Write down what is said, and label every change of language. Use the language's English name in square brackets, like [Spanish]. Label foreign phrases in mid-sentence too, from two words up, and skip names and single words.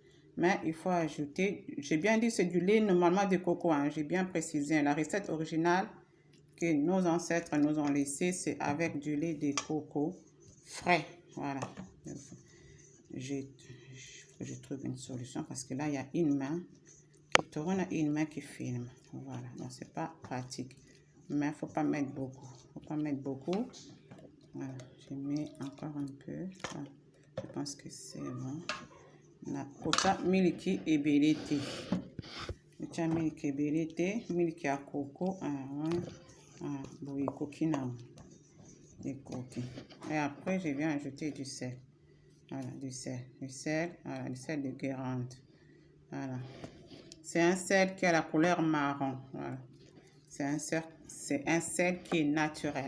[French] Mais il faut ajouter, j'ai bien dit c'est du lait normalement de coco, hein, j'ai bien précisé, la recette originale que nos ancêtres nous ont laissée, c'est avec du lait de coco frais, voilà. que je trouve une solution parce que là, il y a une main qui tourne et une main qui filme. Voilà, donc c'est pas pratique. Mais il ne faut pas mettre beaucoup. Faut pas mettre beaucoup. Voilà, je mets encore un peu. Voilà. Je pense que c'est bon. [Lingala] Kota miliki ebelete. Kota miliki ebelete, miliki ya coco. [French] Bon, coquinam. Des coquilles. Et après, je viens ajouter du sel. Voilà, du sel. Du sel, voilà, du sel de Guérande. Voilà. C'est un sel qui a la couleur marron. Voilà. C'est un sel qui est naturel.